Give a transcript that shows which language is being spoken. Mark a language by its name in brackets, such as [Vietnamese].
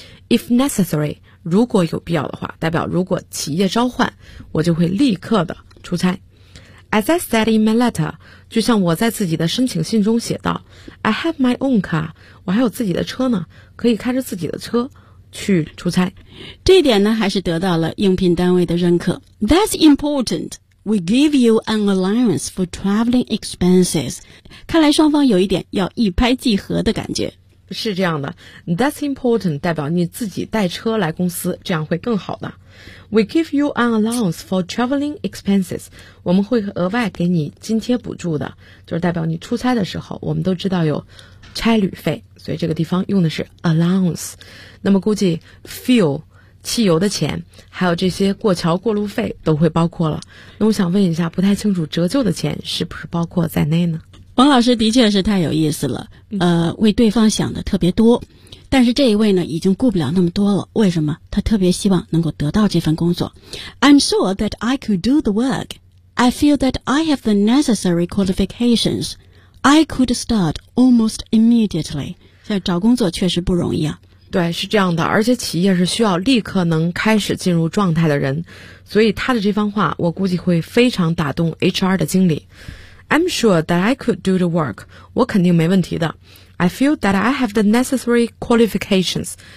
[English] If necessary, [Chinese] 如果有必要的话，代表如果企业召唤，我就会立刻的出差。 [English] As I said in my letter, [Chinese] 就像我在自己的申请信中写道 [English] I have my own car, [Chinese] 我还有自己的车呢，可以开着自己的车去出差。这点呢还是得到了应聘单位的认可。 [English] That's important. We give you an allowance for traveling expenses. [Chinese] 看来双方有一点要一拍即合的感觉。是这样的， [English] That's important [Chinese] 代表你自己带车来公司，这样会更好的。 [English] We give you an allowance for traveling expenses. [Chinese] 我们会额外给你津贴补助的，就是代表你出差的时候，我们都知道有差旅费，所以这个地方用的是 allowance。那么估计 fuel 汽油的钱还有这些过桥过路费都会包括了。那我想问一下，不太清楚折旧的钱是不是包括在内呢？王老师的确是太有意思了，为对方想的特别多，但是这一位呢已经顾不了那么多了。为什么？他特别希望能够得到这份工作。 [English] I'm sure that I could do the work. I feel that I have the necessary qualifications. I could start almost immediately. [Chinese] 现在找工作确实不容易啊。对，是这样的，而且企业是需要立刻能开始进入状态的人，所以他的这番话我估计会非常打动 HR 的经理。 [English] I'm sure that I could do the work. [Chinese] 我肯定没问题的。 [English] I feel that I have the necessary qualifications.